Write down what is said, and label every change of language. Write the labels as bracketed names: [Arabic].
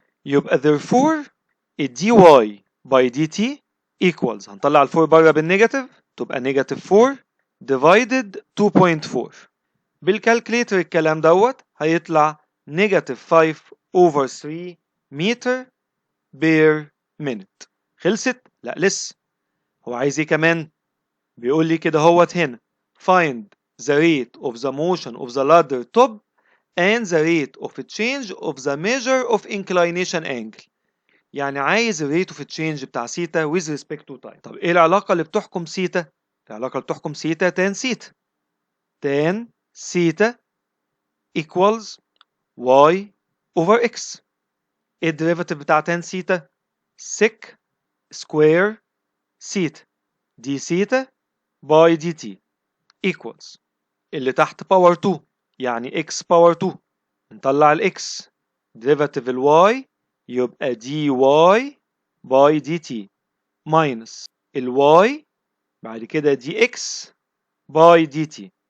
[Arabic] يبقى therefore الدي واي باي دي تي equals، هنطلع ال 4 بره بالنيجاتيف تبقى نيجاتيف 4 divided 2.4. بالكالكليتر الكلام دوت هيطلع نيجاتيف 5 over 3 متر بير minute. خلصت؟ لا لسه، هو عايز ايه كمان؟ بيقول لي كده هوت هنا [English] find the rate of the motion of the ladder top and the rate of change of the measure of inclination angle. [Arabic] يعني عايز الريت اوف تشينج بتاع سيتا [English] with respect to time. [Arabic] طب ايه العلاقة اللي بتحكم سيتا؟ العلاقة اللي بتحكم سيتا tan سيتا. tan سيتا equals y over x. ايه الديريفاتيف بتاع tan سيتا؟ sec square سيتا دي سيتا باي دي تي equals اللي تحت باور 2 يعني x باور 2. نطلع ال x derivative ال y يبقى dy باي dt minus ال y بعد كده dx باي dt.